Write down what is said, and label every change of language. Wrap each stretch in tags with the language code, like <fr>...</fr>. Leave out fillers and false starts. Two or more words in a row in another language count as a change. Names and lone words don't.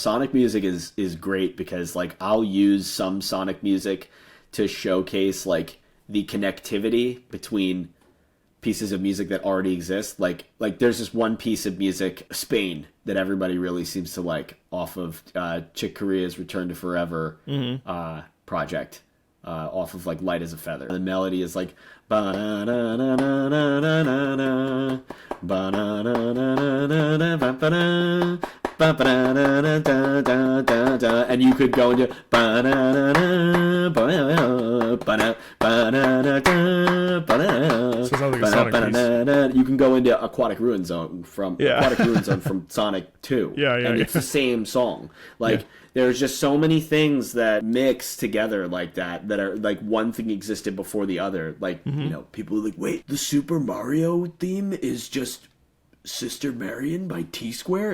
<en>Sonic music is great because like I'll use some Sonic music to showcase like the connectivity between pieces of music that already exist. Like there's this one piece of music, Spain, that everybody really seems to like off of Chick Corea's Return to Forever project, off of like Light as a Feather. The melody is like ba-na-na-na-na-na-na-na, ba-na-na-na-na-na-na-na, ba-ba-na-na-na-na-na-na, and you could go into ba-na-na-na, ba-na-na-na-na-na-na. You can go into Aquatic Ruin Zone from Sonic 2. And it's the same song. Like there's just so many things that mix together like that are like one thing existed before the other. Like, you know, people are like, wait, the Super Mario theme is just Sister Marion by T-Square?</en>